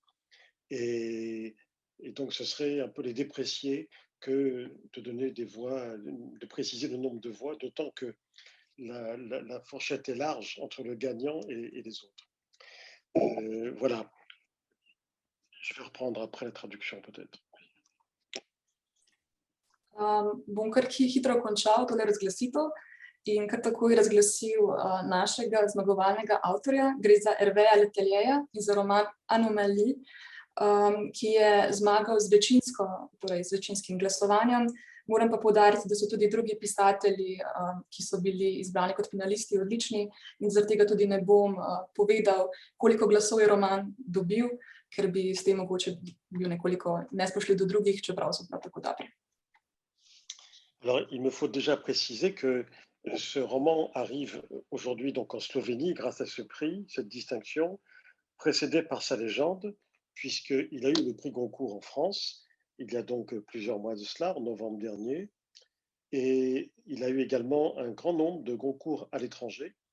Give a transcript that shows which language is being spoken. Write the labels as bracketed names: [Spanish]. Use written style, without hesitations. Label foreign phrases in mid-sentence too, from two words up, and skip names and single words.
[French] Et donc ce serait un peu les déprécier que de donner des voix, de préciser le nombre de voix, d'autant que la fourchette est large entre le gagnant et les autres. Voilà. Je vais reprendre après la traduction peut-être. [Slovenian] Bom kar hitro končal tole razglasitev in kar takoj razglasil našega zmagovalnega avtorja. Gre za Hervéja Le Tellieja in za roman Anomalie, ki je zmagal z večinskim glasovanjem. Moram pa poudariti, da so tudi drugi pisatelji, ki so bili izbrani kot finalisti, odlični in zaradi tega tudi ne bom povedal, koliko glasov je roman dobil, ker bi s tem mogoče bil nekoliko nespoštljiv do drugih, čeprav so prav tako dobri. [French] Alors, il me faut déjà préciser que ce roman arrive aujourd'hui donc en Slovénie grâce à ce prix, cette distinction, précédée par sa légende, puisqu'il a eu le prix Goncourt en France, il y a donc plusieurs mois de cela, en novembre dernier, et il a eu également un grand nombre de Goncourt à l'étranger,